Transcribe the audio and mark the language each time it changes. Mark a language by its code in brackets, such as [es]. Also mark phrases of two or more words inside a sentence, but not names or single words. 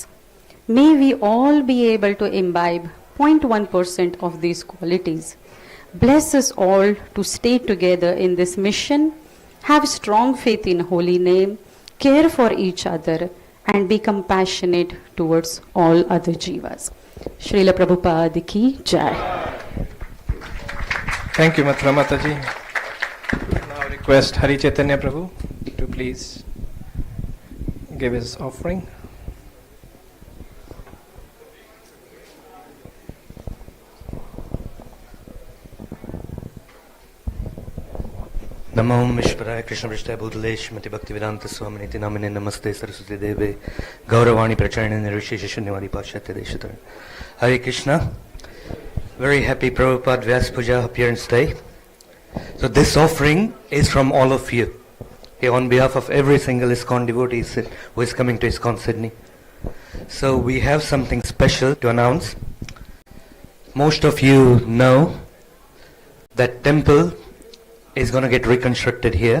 [en] May we all be able to imbibe 0.1% of these qualities. Bless us all to stay together in this mission, have strong faith in holy name, care for each other, and be compassionate towards all other jivas. [hi] श्रील प्रभुपाद की जय. [en] Thank you, Mathura Mataji. Now request Hari Chaitanya Prabhu to please give his offering. [sa] नमो विश्वराय कृष्ण प्रिष्ठाय भूतले श्रीमती भक्तिवेदान्त स्वामिनिति नामिने नमस्ते सरस्वती देवे गौरवाणी प्रचारिणे निर्विशेष शून्यवादि पाश्चात्य देशतार. [en] Hare Krishna. Very happy Prabhupada Vyasapuja appearance day. So this offering is from all of you. On behalf of every single ISKCON devotee who is coming to ISKCON Sydney. So we have something special to announce. Most of you know that temple is going to get reconstructed here.